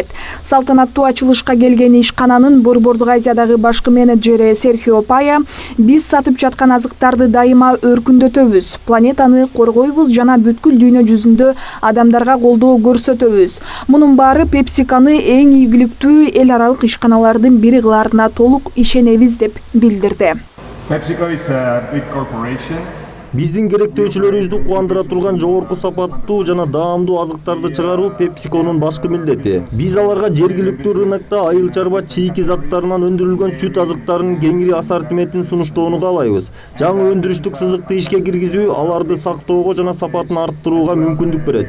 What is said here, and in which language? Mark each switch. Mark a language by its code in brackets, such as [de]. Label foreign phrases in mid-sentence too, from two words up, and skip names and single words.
[ky] Салтанаттуу ачылышка келген ишкананын Борбордук Азиядагы башкы менеджери Серхио Пая: "Биз сатып жаткан азыктарды дайыма өркүндөтөбүз, планетаны коргойбуз жана бүткүл дүйнө жүзүндө адамдарга колдоо көрсөтөбүз. Мунун баары PepsiCo'ны эң ийгиликтүү эл аралык ишканалардын бири кылаарына толук ишенебиз", деп билдирди. [en] PepsiCo is a big corporation. [ky] Биздин керектөөчүлөрүбүздү кубандыра турган жогорку сапаттуу жана даамдуу азыктарды чыгаруу PepsiCo'нун башкы милдети. Биз аларга жергиликтүү рынокто айыл чарба чийки заттарынан өндүрүлгөн сүт азыктарынын кеңири ассортиментин сунуштоону каалайбыз. Жаңы өндүрүштүк сызыкты ишке киргизүү аларды сактоого жана сапатын арттырууга мүмкүндүк берет.